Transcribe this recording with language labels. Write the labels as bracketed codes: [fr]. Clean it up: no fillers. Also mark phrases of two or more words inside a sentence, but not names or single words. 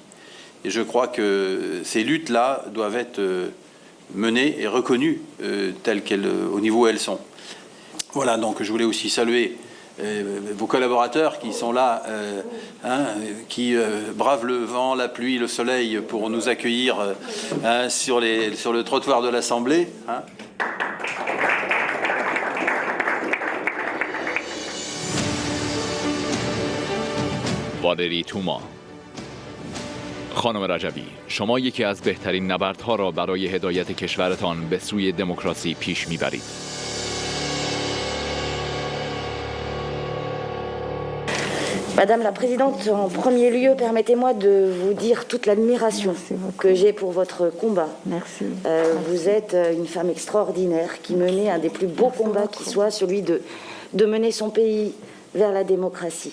[fr] Et je crois que ces luttes-là doivent être menées et reconnues telles qu'elles, au niveau où elles sont. Voilà, donc je voulais aussi saluer vos collaborateurs qui sont là, qui bravent le vent, la pluie, le soleil pour nous accueillir sur le trottoir de l'Assemblée. [fa] والری توما. خانم رجبی، شما یکی از بهترین نبردها را برای هدایت کشورتان به سوی دموکراسی پیش میبرید. [fr] Madame la Présidente, en premier lieu, permettez-moi de vous dire toute l'admiration que j'ai pour votre combat. Merci. Vous êtes une femme extraordinaire qui menait un des plus beaux combats qui soit, celui de mener son pays vers la démocratie.